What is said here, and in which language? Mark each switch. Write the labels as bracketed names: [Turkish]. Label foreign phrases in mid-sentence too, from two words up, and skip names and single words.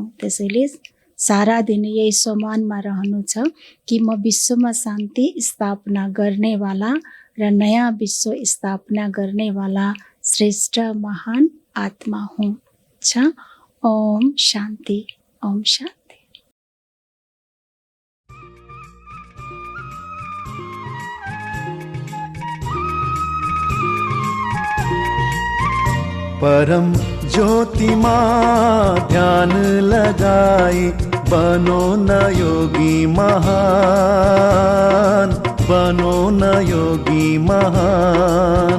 [Nepali] त्यसैले सारा दिन यही सम्मानमा रहनु छ कि म विश्वमा शान्ति स्थापना गर्नेवाला र नयाँ विश्व स्थापना गर्नेवाला श्रेष्ठ महान आत्मा हुँ। ओम शान्ति, ओम शान्ति। [Hindi] परम ज्योति माँ ध्यान लगाए, बनो न योगी महान, बनो न योगी महान।